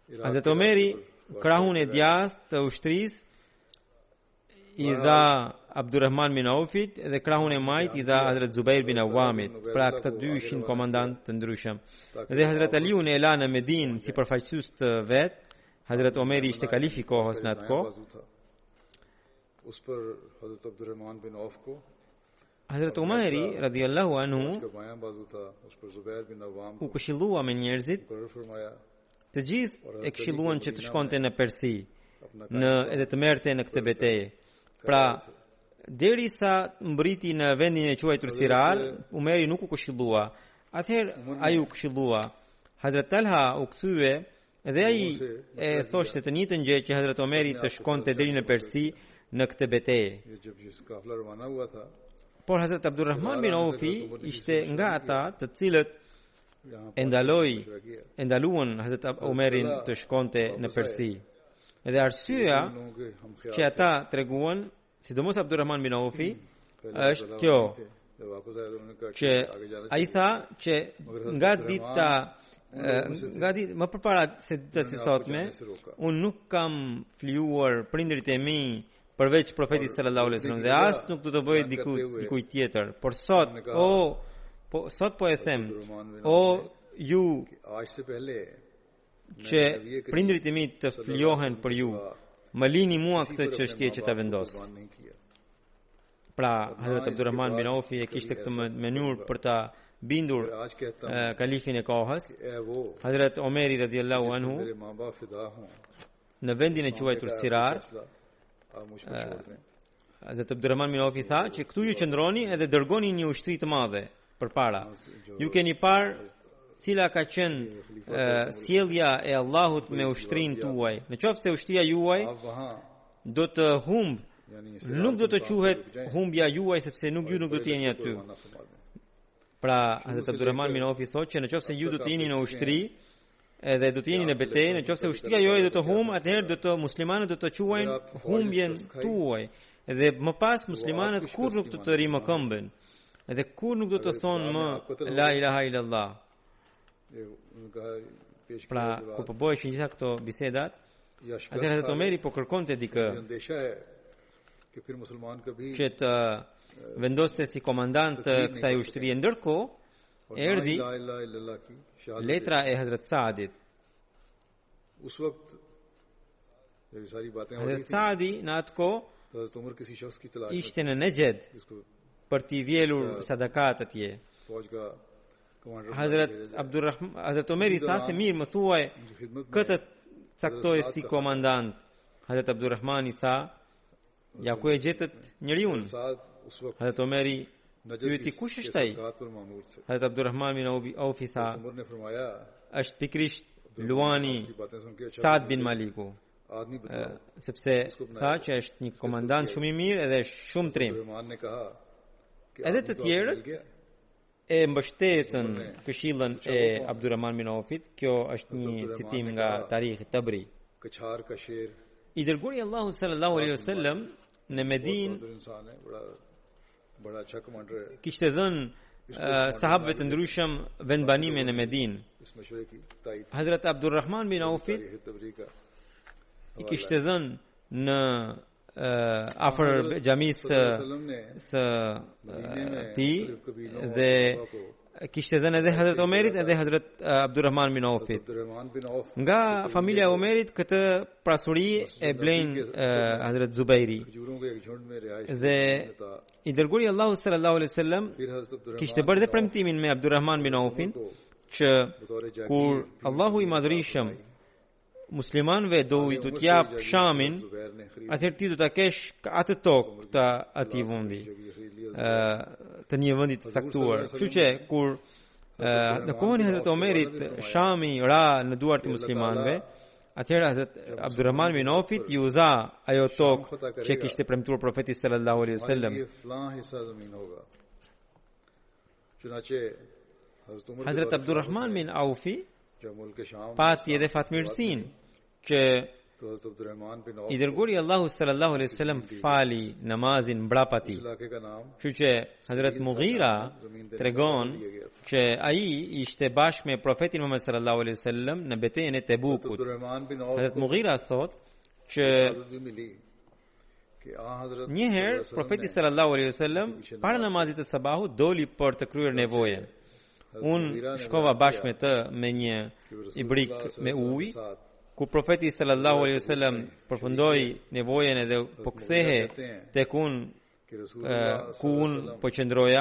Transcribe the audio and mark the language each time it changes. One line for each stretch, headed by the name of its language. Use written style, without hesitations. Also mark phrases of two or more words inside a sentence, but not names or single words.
Albanian: Hazrat Omeri krahun e djathtë të ushtrisë i dha Abdurrahman bin Aufit dhe krahun e majt i dha Hazrat Zubair bin Awamit. Pra këta dy ishin komandant të ndryshëm. Dhe Hazrat Aliun e la në Medinë si përfaqësues të vet. Hazrat Omeri ishte kalif i kohës në atë kohë.
Urdu: اس پر حضرت عبدالرحمان بن عوف کو
Albanian: Hazrat Omeri
Arabic: رضي الله عنه
Urdu: کا بایاں بازو تھا، اس پر زبیر بن عوام
Albanian: u këshillua me njerëzit,
Urdu: مقرر فرمایا
Albanian: të gjithë e këshilluan që të shkonte në Persi, në edhe të merrte në këtë betejë. Pra, derisa mbriti në vendin e quajtur Sirar, Umeri nuk u këshillua. Atëherë ai u këshillua. Hazrat Talha u kthye dhe ai e thoshte të njëjtën gjë që Hazrat Omeri të shkonte deri në Persi në këtë betejë.
Urdu: یہ جب یہ قافلہ روانہ ہوا تھا,
Albanian: Por Hazrat Abdurrahman bin Aufi ishte nga ata të cilët
Urdu: यहाँ
Albanian: e ndaluan Hazrat Omerin të shkonte në Persi. Edhe arsyeja
Urdu: لوگوں کے ہم خیال
Albanian: që ata treguan, sidomos Abdurrahman bin Aufi, është kjo
Urdu: جب واپس آئے تو انہوں نے کہا
Albanian: që
Urdu: آگے جانا
Albanian: ai tha që nga ditë më përpara se ditës së sotme, unë nuk kam flijuar prindrit e mi përveç profetit
Arabic: صلى الله عليه وسلم
Albanian: dhe as nuk do të bëj dikujt tjetër. Por sot, sot po e them, o ju
Urdu: آج سے پہلے
Albanian: që prindrit e mi të flijohen për ju, më lini mua këtë çështje që ta vendos.
Urdu: نہیں کیا.
Albanian: Pra, Hazrat Abdurrahman bin Aufi e kishte këtë mënyrë për ta bindur
Urdu: آج کہتا ہوں
Albanian: kalifin e kohës.
Urdu: اے وہ
Albanian: Hazrat Omeri
Arabic: رضي الله عنه
Urdu: میرے ماں باپ فدا ہوں,
Albanian: në vendin e quajtur Sirar,
Urdu: آپ مجھ پر چھوڑ دیں.
Albanian: Hazrat Abdurrahman bin Aufi tha që këtu ju qëndroni edhe dërgoni një ushtri të madhe përpara. Ju keni parë cila ka qenë sjellja e Allahut me ushtrinë tuaj. Në qoftë se ushtria juaj
Urdu: آپ وہاں
Albanian: do të humb,
Urdu: यानी
Albanian: nuk do të quhet humbja juaj sepse ju nuk do të jeni aty.
Urdu: روانہ فرما دیں.
Albanian: Pra, Hazrat Abdurrahman bin Aufi thotë që në qoftë se ju do të jeni në ushtri edhe do të jeni në betejë, në qoftë se ushtria juaj do të humb, atëherë do të muslimanët do të quajnë humbjen tuaj. Dhe më pas muslimanët kur nuk do të rimë këmbën. Edhe kur nuk do të thonë më
Arabic: لا إله إلا الله.
Urdu: یہ ان کا پیش
Albanian: Pra, kur po bëheshin gjitha këto bisedat,
Urdu: या
Albanian: atëherë Hazrat Omeri po kërkonte dikë
Urdu: اندیشہ ہے کہ پھر مسلمان کبھی
Albanian: që të vendoste si komandant të kësaj ushtrie. Ndërkohë, erdhi
Arabic: لا إله إلا الله
Urdu: کی شہادت
Albanian: letra e Hazrat Saadit.
Urdu: اس وقت جب یہ ساری باتیں ہو رہی
Albanian: Hazrat
Urdu: थी
Albanian: Saadi në atë kohë
Urdu: تو حضرت عمر کسی شخص کی تلاش میں
Albanian: ishte në Nejed
Urdu: जिसको
Albanian: për t'i vjelur sadakat atje.
Urdu: فوج کا کمانڈر
Albanian: Hazrat Omeri tha se mirë më thuaj këtë caktoj si komandant. Hazrat Abdurrahmani tha, ja ku e gjetët njeriun?
Urdu: سعد اس وقت
Albanian: Hazrat Omeri
Urdu: नजर
Albanian: pyeti kush është ai?
Urdu: سرکار پر مامور تھے.
Albanian: Hazrat Abdurrahman bin Aufi tha,
Urdu: عمر نے فرمایا
Albanian: është pikrisht Luani
Urdu: کی باتیں سن کے اچھا
Albanian: Saad bin Maliku,
Urdu: آدمی بتاؤ.
Albanian: sepse tha që është një komandant shumë i mirë edhe shumë trim.
Urdu: رحمان نے کہا کہ
Albanian: Edhe
Urdu: आदमी
Albanian: të
Urdu: تو آپ کو
Albanian: tjerët
Urdu: مل گیا.
Albanian: e mbështetën këshillën e Abdurrahman bin Aufit. Kjo është një citim nga Tarikhi Tabri.
Urdu: کچھار کا شیر
Albanian: I dërguari Allahu
Arabic: صلى الله عليه وسلم
Albanian: në Medinë
Urdu: بہادر انسان ہے، بڑا اچھا کمانڈر ہے.
Albanian: kishte dhënë sahabëve të ndryshëm vendbanime në Medinë.
Urdu: اس مشورے کی تائید
Albanian: Hazrat Abdurrahman bin Aufit
Urdu: تاریخ طبری کا
Albanian: i kishte dhënë në afër xhamisë
Urdu: وسلم نے
Albanian: së tij dhe kishte dhënë edhe Hazrat Omerit edhe Hazrat Abdurrahman bin Aufit.
Urdu: عبدالرحمان بن عوف
Albanian: Nga familja e Omerit këtë prasuri e blejnë Hazrat Zubairi.
Urdu: کھجوروں کے ایک جھنڈ میں رہائش
Albanian: Dhe
Urdu: था।
Albanian: i dërguari Allahu
Arabic: صلى الله عليه وسلم
Urdu: پھر حضرت عبدالرحمان
Albanian: kishte bërë dhe premtimin me Abdurrahman bin Aufin që
Urdu: بطور جاگیر
Albanian: kur Allahu i madhërisëm muslimanëve do t'u jap Shamin,
Urdu: زبیر نے خرید
Albanian: atëherë ti do ta kesh atë tokë të atij vendi,
Urdu: خرید لیا.
Albanian: të një vendi të caktuar. Kështu që kur në kohën e Hazrat Omerit Shami ra në duart e muslimanëve, atëherë Hazrat Abdurrahman bin Aufit ju dha ajo tokë që kishte premtuar profeti
Arabic: صلى الله عليه وسلم.
Urdu: یہ فلاں حصہ زمین ہوگا. چنانچہ حضرت عمر کے
Albanian: Hazrat
Urdu: दौर
Albanian: Abdurrahman bin Aufi
Urdu: جب ملک شام
Albanian: pati edhe fatmirësinë që
Urdu: تو حضرت عبدالرحمان بن عوف
Albanian: I dërguari Allahu
Arabic: صلى الله عليه وسلم
Albanian: fali namazin mbrapati.
Urdu: اس علاقے کا نام
Albanian: Kështu që Hazrat Mughira tregon që ai ishte bashkë me profetin Muhammed
Arabic: صلى الله عليه وسلم
Albanian: në betejën e Tebukut.
Urdu: عبدالرحمان بن عوف
Albanian: Hazrat Mughira thot që
Urdu: اجازت بھی ملی کہ حضرت
Albanian: një herë profeti
Arabic: صلى الله عليه وسلم
Albanian: para namazit të sabahut doli për të kryer nevojën. Unë shkova bashkë me të me një ibrik me ujë, ku profeti
Arabic: صلى الله عليه وسلم
Albanian: përfundoi nevojën edhe po kthehe tek unë ku unë po qëndroja.